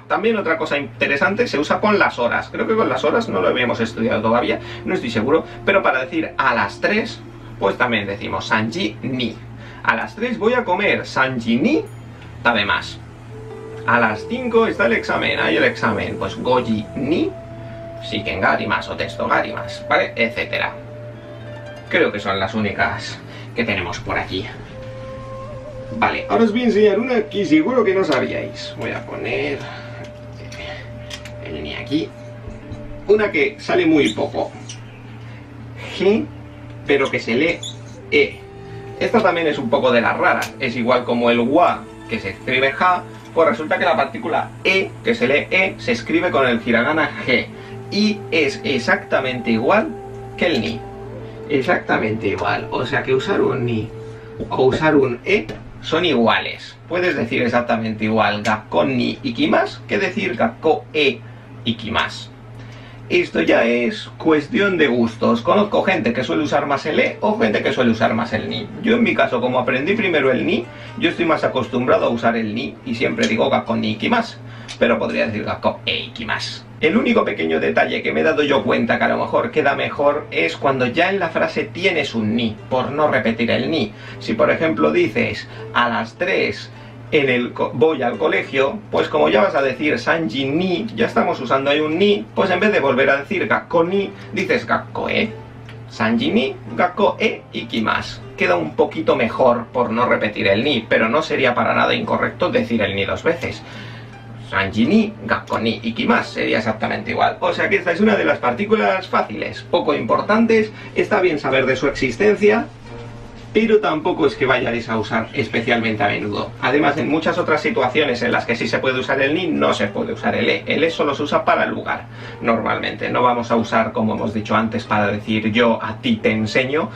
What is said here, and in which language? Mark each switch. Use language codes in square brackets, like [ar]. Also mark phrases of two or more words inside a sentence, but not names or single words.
[es] También otra cosa interesante, se usa con las horas. Creo que con las horas no lo habíamos estudiado todavía, no estoy seguro, pero para decir a las 3, pues también decimos [ja] 三時に. [es] A las 3 voy a comer. [ja] 三時に食べます. [es] A las 5 está el examen. Hay el examen. [ja] Pues 五時に試験があります o テストがあります, [es] ¿vale? Etcétera. Creo que son las únicas que tenemos por aquí. Vale, ahora os voy a enseñar una que seguro que no sabíais. Voy a poner el ni aquí. Una que sale muy poco. G, pero que se lee E. Esta también es un poco de las raras. Es igual como el wa, que se escribe ja, pues resulta que la partícula E, que se lee E, se escribe con el hiragana G. Y es exactamente igual que el ni. Exactamente igual. O sea que usar un ni o usar un E son iguales. Puedes decir exactamente igual [ja] 学校に行きます [es] que decir [ja] 学校へ行きます. [es] Esto ya es cuestión de gustos. Conozco gente que suele usar más el E o gente que suele usar más el ni. Yo en mi caso, como aprendí primero el ni, yo estoy más acostumbrado a usar el ni y siempre digo [ja] 学校に行きます, [es] pero podría decir [ja] 学校へ行きます. [es] El único pequeño detalle que me he dado yo cuenta que a lo mejor queda mejor es cuando ya en la frase tienes un ni, por no repetir el ni. Si por ejemplo dices a las 3 voy al colegio, pues como ya vas a decir [ja] 三時に, [es] ya estamos usando ahí un ni, pues en vez de volver a decir [ja] 学校に, [es] dices [ja] 学校へ. 三時に学校へ行きます. [es] Queda un poquito mejor por no repetir el ni, pero no sería para nada incorrecto decir el ni dos veces. [ja] 三時に学校に行きます [es] sería exactamente igual. O sea que esta es una de las partículas fáciles, poco importantes. Está bien saber de su existencia, pero tampoco es que vayáis a usar especialmente a menudo. Además, en muchas otras situaciones en las que sí se puede usar el ni, no se puede usar el e. El e solo se usa para el lugar, normalmente. No vamos a usar, como hemos dicho antes, para decir yo a ti te enseño.